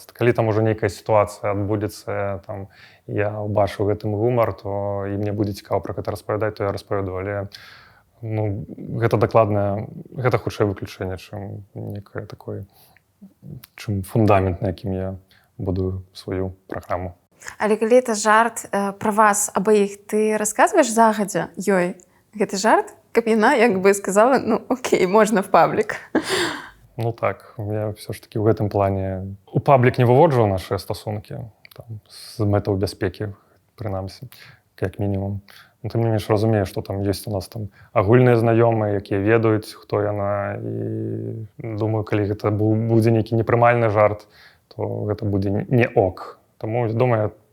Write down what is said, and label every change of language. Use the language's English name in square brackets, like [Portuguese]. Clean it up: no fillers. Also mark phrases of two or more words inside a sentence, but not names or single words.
[Belarusian] Калі там ужо нейкая сітуацыя адбудзецца, там, я ўбачыў гэтым гумар, то і мне будзе цікава пра гэта распавядаць, то я распавяду, але ну, гэта дакладна, гэта хутчэй выключэнне, чым некае такое, чым фундамент, на якім я будую сваю праграму. Але калі это жарт пра вас абаіх, ты расказваеш загадзя ёй гэты жарт, каб яна як бы сказала, ну окей, можна в паблік. Ну так, я все ж таки в гэтым плане у паблік не выводжу наши стасункі там, з мэтаў бяспекі, прынамсі, як мінімум. Ну, тым не менш разумею, што там ёсць у нас там агульныя знаёмыя, якія ведаюць, хто яна, і думаю, калі гэта будзе нейкі непрымальны жарт, то гэта будзе не ок.